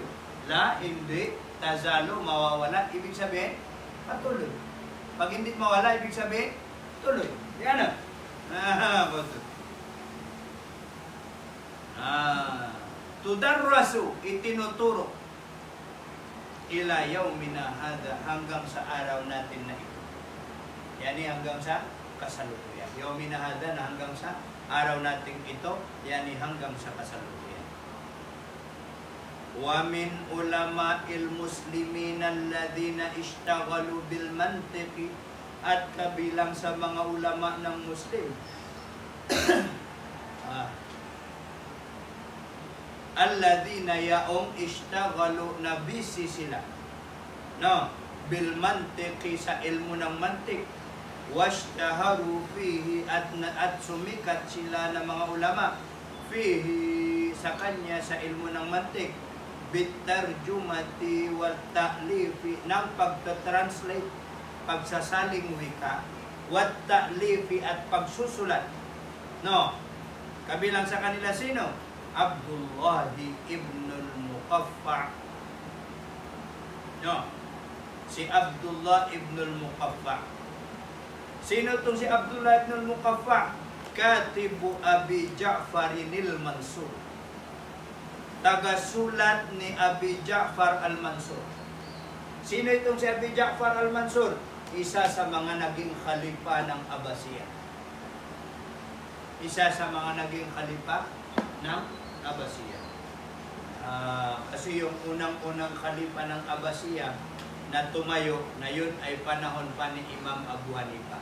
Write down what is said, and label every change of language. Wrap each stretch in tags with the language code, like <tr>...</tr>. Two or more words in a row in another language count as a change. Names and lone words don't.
<tl>La, hindi, tazalu, mawawala, ibig sabihin, patuloy. Pag hindi mawala, ibig sabihin, tuloy. Yan na. Tudarrasu, itinuturo,</tl> <ar>إلى يومنا هذا,</ar> <tl>hanggang sa araw natin na ito. Yani hanggang sa kasalukuyan.</tl> <ar>يومنا هذا,</ar> <tl>na hanggang sa araw natin ito, yani hanggang sa kasalukuyan.</tl> <ar>ومن علماء المسلمين الذين اشتغلوا بالمنطق,</ar> <tl>at kabilang sa mga ulama ng Muslim alladhina yaong ishtaghalu, na busy sila, no,</tl> <ar>بالمنطق,</ar> <tl>sa ilmo ng mantik,</tl> <ar>واشتهروا فيه,</ar> <tl>at sumikat sila ng mga ulama, fihi, sa kanya, sa ilmo ng mantik,</tl> <ar>بالترجمة والتأليف,</ar> <tl>ng pagtatranslate, pagsasaling wika,</tl> <ar>والتأليف,</ar> <tl>at pagsusulat, no, kabilang sa kanila sino? Abdullah ibn al-Muqaffa', no, si Abdullah ibn al-Muqaffa'. Sino itong si Abdullah ibn al-Muqaffa'? Katibu Abi Ja'far al-Mansur, tagasulat ni Abi Ja'far al-Mansur. Sino itong si Abi Ja'far al-Mansur? isa sa mga naging khalifa ng Abbasiya. Isa sa mga naging khalifa ng Abbasiya. Kasi yung unang-unang khalifa ng Abbasiya na tumayo, na yun ay panahon pa ni Imam Abu Hanifa.</tl>